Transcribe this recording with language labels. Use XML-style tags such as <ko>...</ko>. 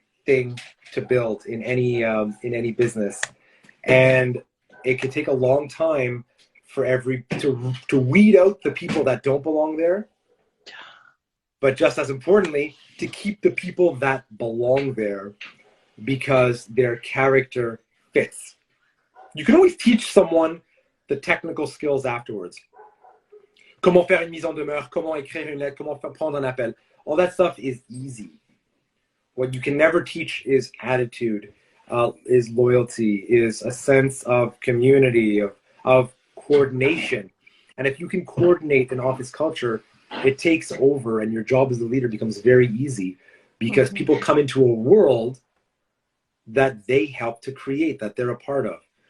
<en>thing to build in any business, and it can take a long time for to weed out the people that don't belong there, but just as importantly, to keep the people that belong there because their character fits. You can always teach someone the technical skills afterwards.</en> <fr>Comment faire une mise en demeure, comment écrire une lettre, comment prendre un appel.</fr> <en>All that stuff is easy. What you can never teach is attitude, is loyalty, is a sense of community, of coordination. And if you can coordinate an office culture, it takes over and your job as a leader becomes very easy because people come into a world that they help to create, that they're a part of.</en>